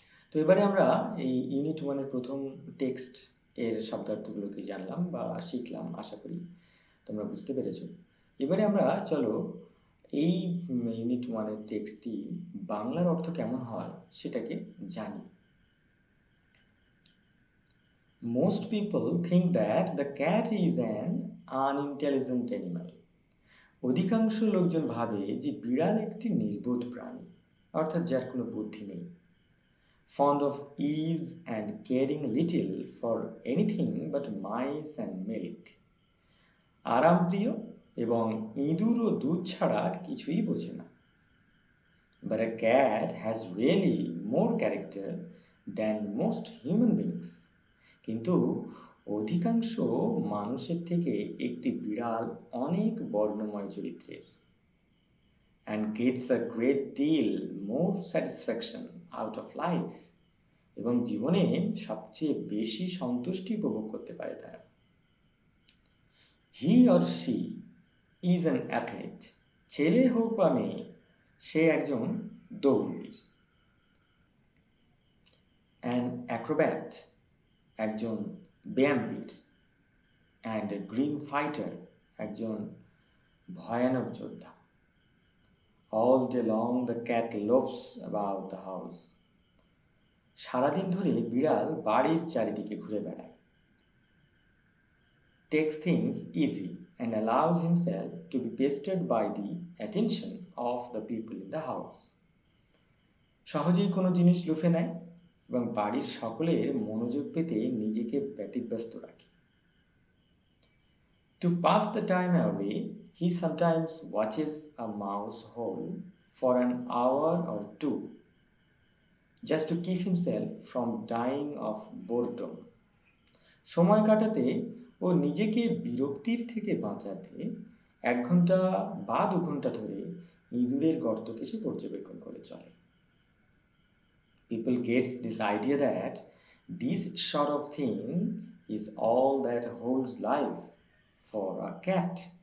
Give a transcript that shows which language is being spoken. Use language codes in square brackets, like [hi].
[bn] তো এবারে আমরা এই ইউনিট ওয়ানের প্রথম টেক্সট এর শব্দার্থগুলোকে জানলাম বা শিখলাম, আশা করি তোমরা বুঝতে পেরেছো। এবারে আমরা চলো এই ইউনিট ওয়ানের টেক্সটটি বাংলার অর্থ কেমন হয় সেটাকে জানি। [en] Most people think that the cat is an unintelligent animal. [bn] অধিকাংশ লোকজন ভাবে যে বিড়াল একটি নির্বোধ প্রাণী, অর্থাৎ যার কোনো বুদ্ধি নেই। [en] Fond of ease and caring little for anything but mice and milk. [bn] আরামপ্রিয় এবং ইঁদুর ও দুধ ছাড়া আর কিছুই বোঝে না। [en] But a cat has really more character than most human beings. [bn] কিন্তু অধিকাংশ মানুষের থেকে একটি বিড়াল অনেক বর্ণময় চরিত্রের। [en] And gets a great deal more satisfaction out of life. [bn] এবং জীবনে সবচেয়ে বেশি সন্তুষ্টি উপভোগ করতে পারে তারা। [en] He or she is an athlete. [bn] ছেলে হোক বা মেয়ে, সে একজন দৌড়বীর। [en] An acrobat, [bn] একজন ব্যায়ামবীর। [en] And a grim fighter, [bn] একজন ভয়ানক যোদ্ধা। [en] All day long the cat loafs about the house. [bn] সারাদিন ধরে বিড়াল বাড়ির চারিদিকে ঘুরে বেড়ায়। [en] Takes things easy and allows himself to be pestered by the attention of the people in the house. [bn] সহজেই কোনো জিনিস লুফে নেয় এবং বাড়ির সকলের মনোযোগ পেতে নিজেকে ব্যতিব্যস্ত রাখে। [en] To pass the time away, he sometimes watches a mouse hole for an hour or two, just to keep himself from dying of boredom. [bn] সময় কাটাতে ও নিজেকে বিরক্তির থেকে বাঁচাতে 1 ঘন্টা বা 2 ঘন্টা ধরে ইঁদুরের গর্তকে সে পর্যবেক্ষণ করে চলে। [en] People gets this idea that this sort of thing is all that holds life for a cat.